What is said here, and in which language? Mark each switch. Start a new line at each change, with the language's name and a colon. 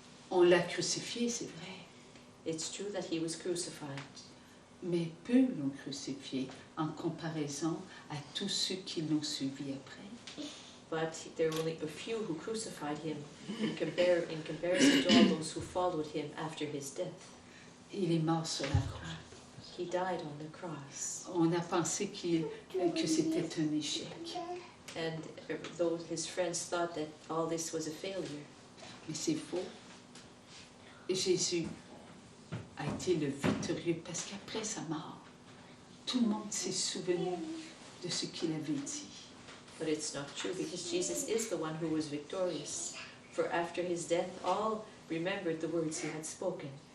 French: On l'a crucifié, c'est vrai.
English: It's true that he was crucified.
French: Mais peu l'ont crucifié en comparaison à tous ceux qui l'ont suivi après.
English: But there were only a few who crucified him in comparison to all those who followed him after his death.
French: Il est mort sur la croix.
English: He died on the cross.
French: On a pensé que c'était un échec.
English: And his friends thought that all this was a failure.
French: Mais c'est faux. Jésus a été le victorieux parce qu'après sa mort, tout le monde s'est souvenu de ce qu'il avait dit.
English: But it's not true, because Jesus is the one who was victorious. For after his death, all remembered the words he had spoken.